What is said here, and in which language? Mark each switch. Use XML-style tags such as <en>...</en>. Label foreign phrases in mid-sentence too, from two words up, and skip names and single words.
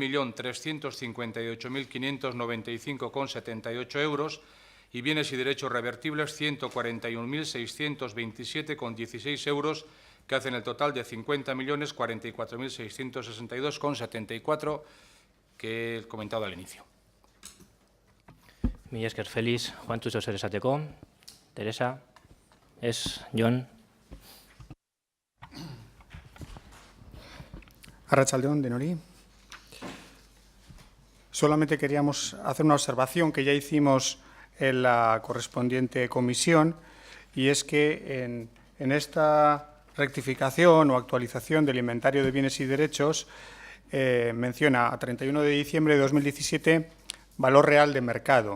<es>1.358.595,78 euros y bienes y derechos revertibles 141.627,16 euros, que hacen el total de 50.044.662,74 que he comentado al inicio.</es> <eu>Mila esker Feliz, Juantzu zer esateko, Teresa, Jon. Arratsaldeon denori.</eu> <es>Solamente queríamos hacer una observación que ya hicimos en la correspondiente comisión, y es que en esta rectificación o actualización del inventario de bienes y derechos menciona a 31 de diciembre de 2017 valor real de mercado.</es>